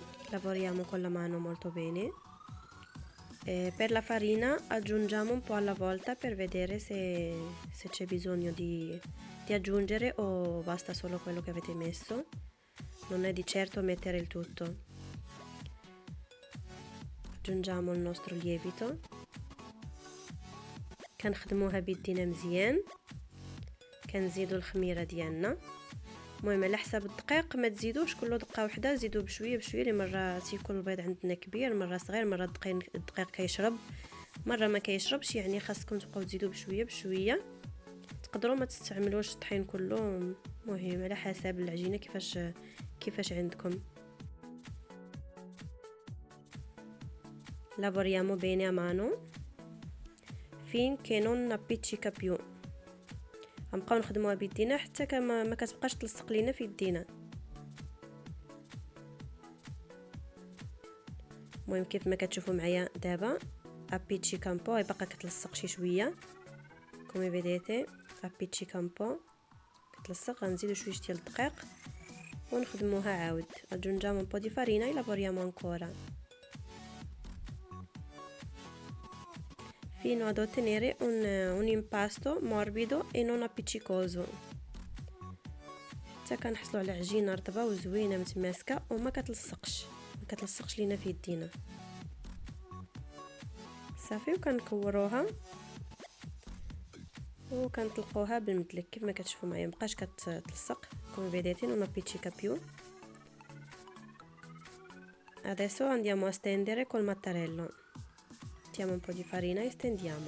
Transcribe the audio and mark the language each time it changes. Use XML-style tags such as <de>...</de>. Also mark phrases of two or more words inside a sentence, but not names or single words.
<it>lavoriamo con la mano molto bene. Per la farina aggiungiamo un po' alla volta per vedere se c'è bisogno di aggiungere o basta solo quello che avete messo. Non è di certo mettere il tutto. aggiungiamo il nostro lievito.</it> <ar>كنخدموها بيدينا مزيان، كنزيدوا الخميره ديالنا. المهم على حساب الدقيق، ما تزيدوش كل دقه واحده، زيدوا بشويه بشويه، لمره تيكون البيض عندنا كبير، مره صغير، مره الدقيق كيشرب، مره ما كيشربش، يعني خاصكم تبقاو تزيدوا بشويه بشويه. تقدروا ما تستعملوش الطحين كله، مهم على حساب العجينه كيفاش عندكم.</ar> <it>lavoriamo bene a mano finché non appiccica più.</it> <ar>غنبقاو نخدموها بيدينا حتى ما كتبقاش تلصق لينا في يدينا. المهم كيف ما كتشوفوا معايا دابا</ar> <it>appiccica un po'،</it> <ar>باقا كتلصق شي شويه،</ar> <it>come vedete appiccica un po'،</it> <ar>كتلصق. غنزيدو شويه ديال الدقيق ونخدموها عاود.</ar> <it>aggiungiamo un po' di farina e lavoriamo ancora fino ad ottenere un impasto morbido e non appiccicoso.</it> <ar>حتى كنحصلوا على عجينه رطبه وزوينه متماسكه وما كتلصقش لينا في يدينا. صافي، وكنكوروها وكنطلقوها بالمدلك كيف ما كتشوفوا معايا، مبقاش كتلصق.</ar> <it>come vedete non appiccica più. adesso andiamo a stendere col mattarello. mettiamo un po' di farina e stendiamo.</it>